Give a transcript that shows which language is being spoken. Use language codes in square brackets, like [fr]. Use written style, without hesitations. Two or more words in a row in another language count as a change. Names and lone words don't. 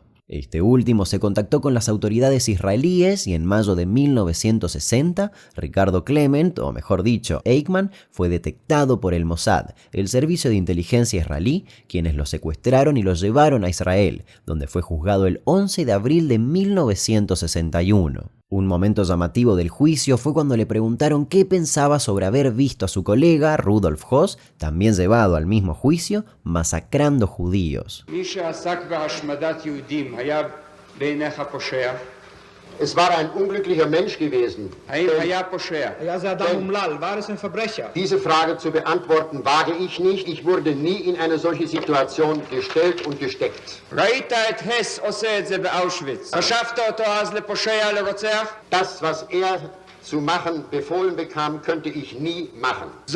[es] Este último se contactó con las autoridades israelíes y en mayo de 1960, Ricardo Clement, o mejor dicho, Eichmann, fue detectado por el Mossad, el servicio de inteligencia israelí, quienes lo secuestraron y lo llevaron a Israel, donde fue juzgado el 11 de abril de 1961. Un momento llamativo del juicio fue cuando le preguntaron qué pensaba sobre haber visto a su colega, Rudolf Höss, también llevado al mismo juicio, masacrando judíos. [de] Es war ein unglücklicher Mensch gewesen. Diese Frage zu beantworten wage ich nicht. Ich wurde nie in eine solche Situation gestellt und gesteckt. Das, was er zu machen befohlen bekam, könnte ich nie machen.